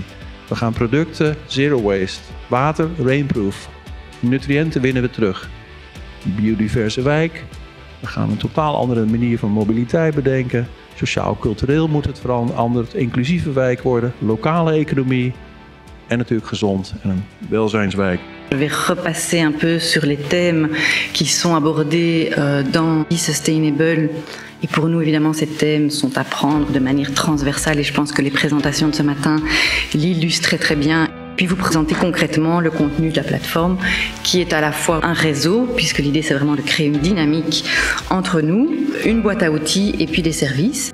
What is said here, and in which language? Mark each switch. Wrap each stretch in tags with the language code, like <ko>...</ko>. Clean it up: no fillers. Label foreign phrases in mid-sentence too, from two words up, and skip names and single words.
<nl>We gaan producten,</nl> <en>zero waste,</en> <nl>water, rainproof, nutriënten winnen we terug. Biodiverse wijk. We gaan een totaal andere manier van mobiliteit bedenken. Sociaal-cultureel moet het veranderd, inclusieve wijk worden, lokale economie en natuurlijk gezond en een welzijnswijk.</nl> <fr>Je vais repasser un peu sur les thèmes qui sont abordés dans Be Sustainable. Et pour nous, évidemment, ces thèmes sont à prendre de manière transversale et je pense que les présentations de ce matin l'illustraient très bien. Puis vous présenter concrètement le contenu de la plateforme qui est à la fois un réseau, puisque l'idée c'est vraiment de créer une dynamique entre nous, une boîte à outils et puis des services.</fr>